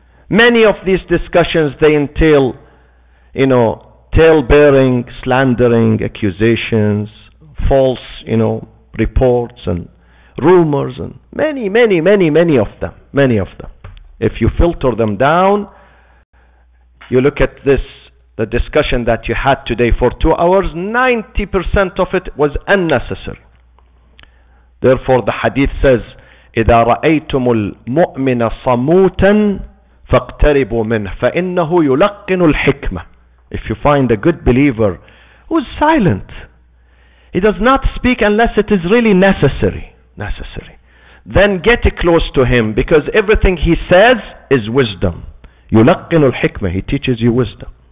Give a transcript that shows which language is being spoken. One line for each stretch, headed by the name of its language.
English: Many of these discussions, they entail, tale-bearing, slandering, accusations, false, reports and rumors, and many of them. Many of them. If you filter them down, you look at the discussion that you had today for 2 hours, 90% of it was unnecessary. Therefore, the hadith says,
Arabic: إِذَا رَأَيْتُمُ الْمُؤْمِنَ صَمُوتًا فَاقْتَرِبُوا مِنْهُ فَإِنَّهُ يُلَقِّنُ الْحِكْمَةِ.
English: If you find a good believer who is silent, he does not speak unless it is really necessary, then get close to him, because everything he says is wisdom.
Arabic: يُلَقِّنُ الْحِكْمَةِ,
English: he teaches you wisdom.